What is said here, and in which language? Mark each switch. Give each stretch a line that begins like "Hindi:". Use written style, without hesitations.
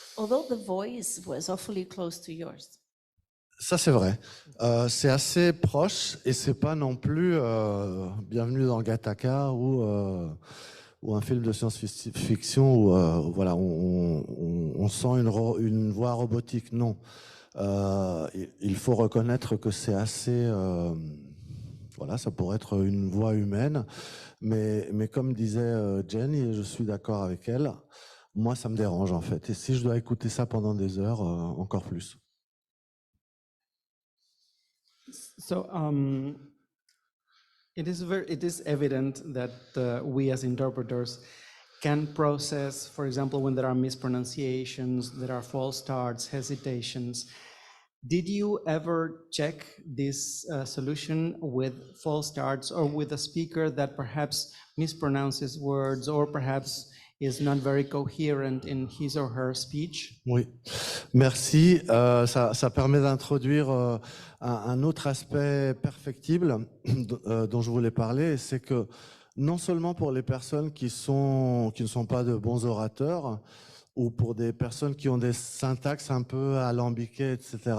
English: Although the voice was awfully close to yours.
French: Ça, c'est vrai. C'est assez proche et c'est pas non plus bienvenue dans Gattaca ou ou un film de science-fiction où voilà, on sent une voix robotique. Non. Il faut reconnaître que c'est assez... voilà, ça pourrait être une voix humaine, mais comme disait Jenny, et je suis d'accord avec elle, moi ça me dérange en fait. Et si je dois écouter ça pendant des heures, encore plus.
English: So it is evident that we as interpreters can process, for example, when there are mispronunciations, there are false starts, hesitations. Did you ever check this solution with false starts or with a speaker that perhaps mispronounces words or perhaps is not very coherent in his or her speech?
French: Oui, merci. Ça permet d'introduire un autre aspect perfectible dont je voulais parler, c'est que non seulement pour les personnes qui ne sont pas de bons orateurs, ou pour des personnes qui ont des syntaxes un peu alambiquées, etc.